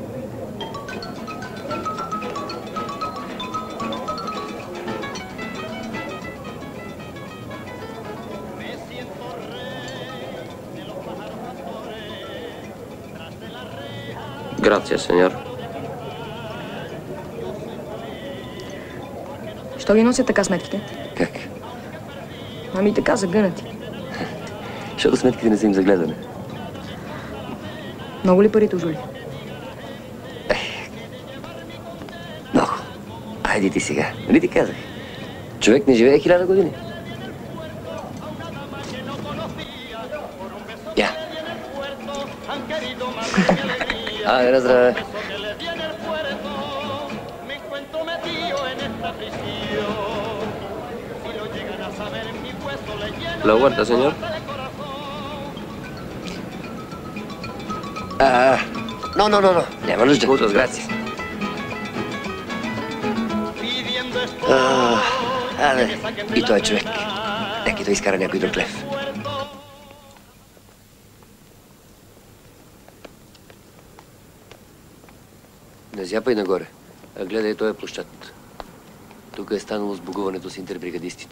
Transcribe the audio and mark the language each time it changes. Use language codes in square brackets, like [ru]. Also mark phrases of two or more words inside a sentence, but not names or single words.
[es] Gracias, señor. [bg] Що ги носят така сметките? Как? Ами така загънати. Защото сметките не са им загледане. Много ли парите, Жули? Много. Айде ти сега. Нали ти казах? Човек не живее 1000 години. Я. Айде, здраве. [es] ¿La huerta, señor? No. [bg] Няма нужда. [es] Muchas gracias. [bg] Абе, и той е човек. Нека той изкара някой друг лев. Не зяпай нагоре, а гледай този площад. Тук е станало сбогуването с интербригадистите.